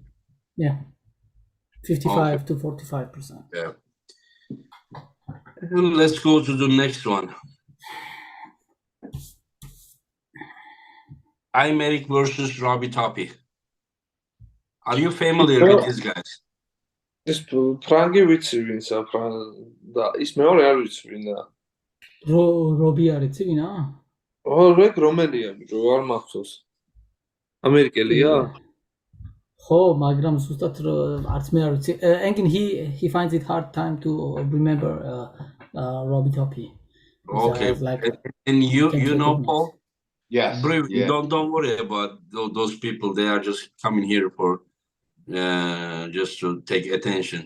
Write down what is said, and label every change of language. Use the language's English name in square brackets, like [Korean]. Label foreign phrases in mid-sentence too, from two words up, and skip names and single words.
[English] Yeah, 55-45%. Yeah. Let's go to the next one. Aymeric versus Robbie Toppy. Are you familiar with these guys? [Georgian] ეს ფრანგი ვიცი ვინცა და ის მეორე არ ვიცი ვინა. რობი არის ვინა? რეგ რომელია ბიჭო, არ მახსოვს. ამერიკელია? ხო, მაგრამ ზუსტად არც მე არ ვიცი. [English] And he finds it hard time to remember Robbie Toppy. Okay. And you know Paul? Yes. Yeah. Don't worry about those people. They are just coming here for just to take attention.